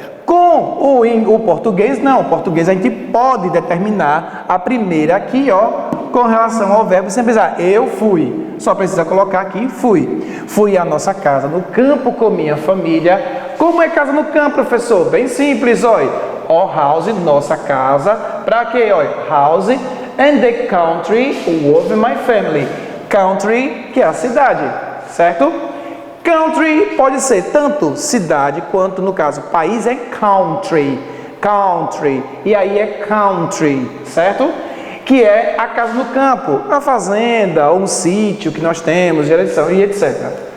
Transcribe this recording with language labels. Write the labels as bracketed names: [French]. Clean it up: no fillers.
[Portuguese] Com o português, não. O português a gente pode determinar a primeira aqui, ó, com relação ao verbo, sem precisar. Eu fui. Só precisa colocar aqui, fui. Fui à nossa casa no campo com minha família. Como é casa no campo, professor? Bem simples, olha. Ó, house, nossa casa. Para quê, olha? [English] House and the country with my family. [Portuguese] Country, que é a cidade, certo? Country pode ser tanto cidade quanto, no caso, país é country. country, e aí é country, certo? Que é a casa no campo, a fazenda, ou um sítio que nós temos, direção e etc.